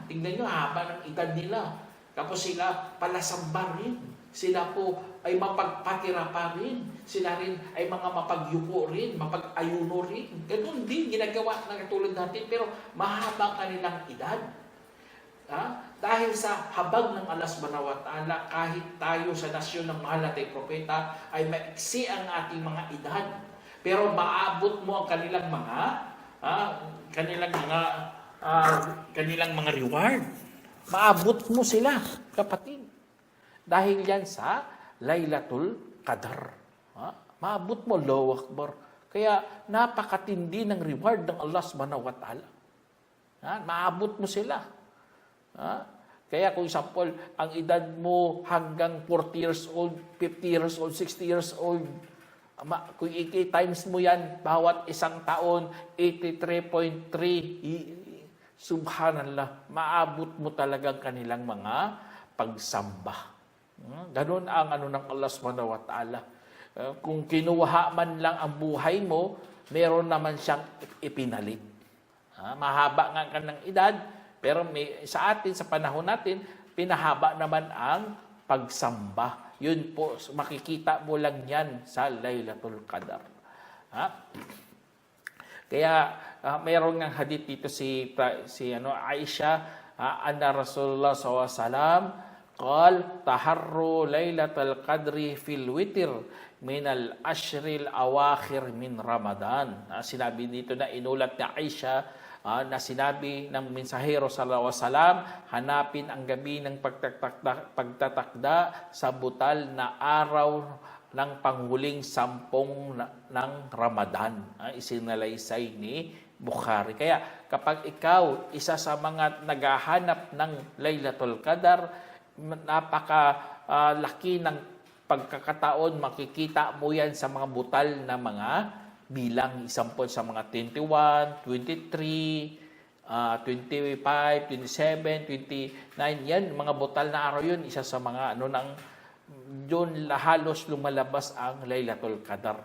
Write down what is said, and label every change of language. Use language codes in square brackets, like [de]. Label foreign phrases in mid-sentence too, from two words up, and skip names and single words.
[tl] Tingnan nyo, haba ng edad nila. Tapos sila palasamba rin. Sila po ay mapagpatira pa rin. Sila rin ay mga mapagyuko rin, mapag-ayuno rin. Ganun din, ginagawa na katulad natin, pero mahaba kanilang edad. Dahil sa habag ng [ar] الله سبحانه وتعالى, [tl] kahit tayo sa nasyon ng mahal nating propeta, ay maiksi ang ating mga edad. Pero maabot mo ang kanilang mga reward. Maabot mo sila, kapatid. Dahil yan sa Laylatul Qadar. Maabot mo, [ar] الله أكبر. [tl] Kaya napakatindi ng reward ng [ar] الله سبحانه وتعالى. [tl] Maabot mo sila. Kaya kung example, ang edad mo hanggang 40 [en] years old, [tl] 50 [en] years old, [tl] 60 [en] years old, [tl] kung i-times mo yan, bawat isang taon, 83.3, subhanallah, maabot mo talagang kanilang mga pagsamba. Ganun ang ng [ar] الله سبحانه وتعالى. [tl] Kung kinuha man lang ang buhay mo, meron naman siyang ipinalit. Mahaba nga ka ng edad, pero sa atin, sa panahon natin, pinahaba naman ang pagsamba. Yun po, makikita mo lang yan sa Laylatul Qadar. Kaya, mayroon ng hadith dito si Aisha, [ar] أن رسول الله ﷺ, قال تحروا ليلة القدر في الوتر من الأشهر الأواخر من رمضان. [tl] Sinabi dito na inulat ni Aisha na sinabi ng mensahero [ar] صلى الله عليه وسلم, [tl] hanapin ang gabi ng pagtatakda sa butal na araw ng panghuling 10 ng Ramadan. Isinalaysay ni Bukhari. Kaya kapag ikaw isa sa mga naghahanap ng Laylatul Qadar, napaka-laki ng pagkakataon, makikita mo yan sa mga butal na mga bilang, example sa mga 21, 23, 25, 27, 29, yan, mga butal na araw yun, isa sa mga yun halos lumalabas ang Laylatul Qadar.